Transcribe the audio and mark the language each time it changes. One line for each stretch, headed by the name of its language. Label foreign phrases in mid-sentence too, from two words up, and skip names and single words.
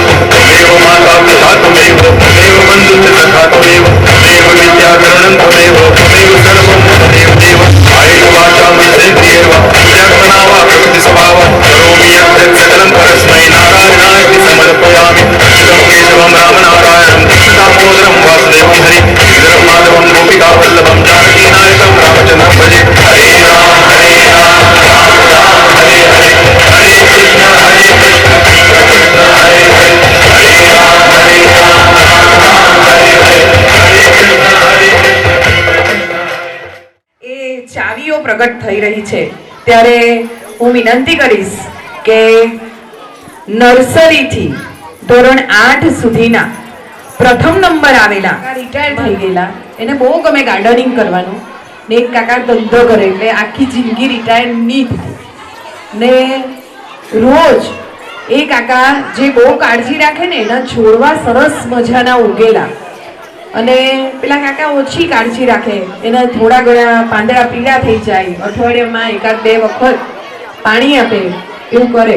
Sanskrit: त्वमेव माता पिता त्वमेव त्वमेव बन्धुश्च सखा त्वमेव त्वमेव विद्याकरणं त्वमेव त्वमेव सर्वं त्वमेव देव। कायेन वाचा मनसेन्द्रियेण वा बुद्ध्यात्मना वा प्रकृति स्वभावात् करोमि यत् सकलं परस्मै नारायणाय समर्पयामि। अच्युतं केशवं रामनारायणं कृष्णदामोदरं वासुदेवं हरि श्रीधरं माधवं गोपिकावल्लभं जानकीनायकं रामचन्द्रं भजे। हरे राम हरे राम राम राम हरे हरे हरे कृष्ण हरे कृष्ण कृष्ण कृष्ण हरे हरे हरे राम राम राम हरे हरे हरे कृष्ण हरे कृष्ण
Gujarati: એ ચાવીઓ પ્રગટ થઈ રહી છે ત્યારે હું વિનંતી કરીશ કે નર્સરીથી ધોરણ 8 સુધીના પ્રથમ નંબર આવેલા રિટાયર થઈ ગયેલા એને બહુ ગમે ગાર્ડનિંગ કરવાનું ને એક કાકા ધંધો કરે એટલે આખી જિંદગી રિટાયર નહીં થતી ને રોજ એ કાકા જે બહુ કાળજી રાખે ને એના છોડવા સરસ મજાના ઉગેલા અને પેલા કાકા ઓછી કાળજી રાખે એના થોડા ઘણા પાંદડા પીળા થઈ જાય અઠવાડિયામાં એકાદ બે વખત પાણી આપે એવું કરે।